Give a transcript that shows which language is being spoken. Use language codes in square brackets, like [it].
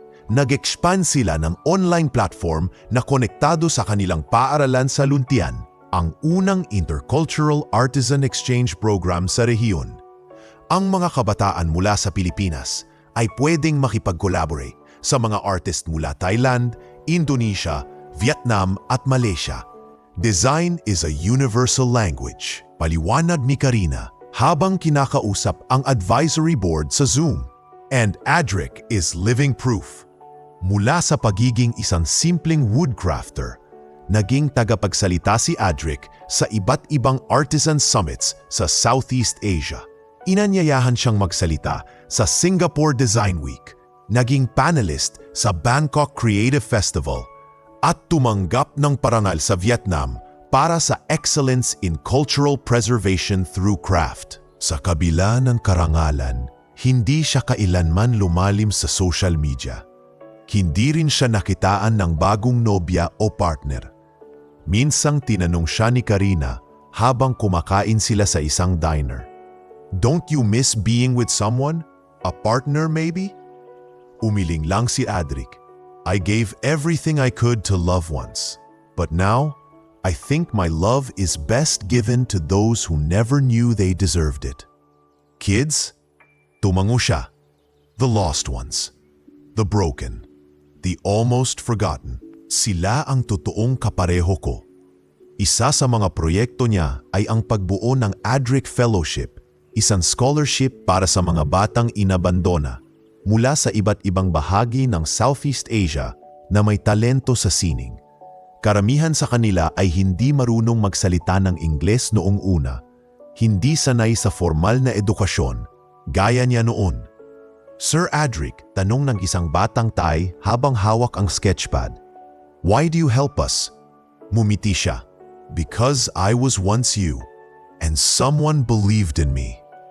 [tl] Nag-expand sila ng online platform na konektado sa kanilang paaralan sa Luntian, ang unang intercultural artisan exchange program sa rehiyon. Ang mga kabataan mula sa Pilipinas ay pwedeng makipag-collaborate sa mga artist mula Thailand, Indonesia, Vietnam at Malaysia. [en] Design is a universal language. [tl] Paliwanag ni Karina habang kinakausap ang advisory board sa Zoom. [en] And Adric is living proof. [tl] Mula sa pagiging isang simpleng woodcrafter, naging tagapagsalita si Adric sa iba't ibang artisan summits sa Southeast Asia. Inanyayahan siyang magsalita sa Singapore Design Week, naging panelist sa Bangkok Creative Festival, at tumanggap ng parangal sa Vietnam para sa Excellence in Cultural Preservation through Craft. Sa kabila ng karangalan, hindi siya kailanman lumalim sa social media. Hindi rin siya nakitaan ng bagong nobya o partner. Minsang tinanong siya ni Karina habang kumakain sila sa isang diner. [en] Don't you miss being with someone? A partner maybe? [tl] Umiling lang si Adric. [en] I gave everything I could to loved ones. But now, I think my love is best given to those who never knew they deserved it. Kids? [tl] Tumango siya. [en] The lost ones. The broken. The almost forgotten. [tl] Sila ang totoong kapareho ko. Isa sa mga proyekto niya ay ang pagbuo ng Adric Fellowship, isang scholarship para sa mga batang inabandona mula sa iba't ibang bahagi ng Southeast Asia na may talento sa sining. Karamihan sa kanila ay hindi marunong magsalita ng Ingles noong una, hindi sanay sa formal na edukasyon, gaya niya noon. Sir Adric, tanong ng isang batang Thai habang hawak ang sketchpad. [en] Why do you help us? [tl] Mumiti siya. [en] Because I was once you, and someone believed in me.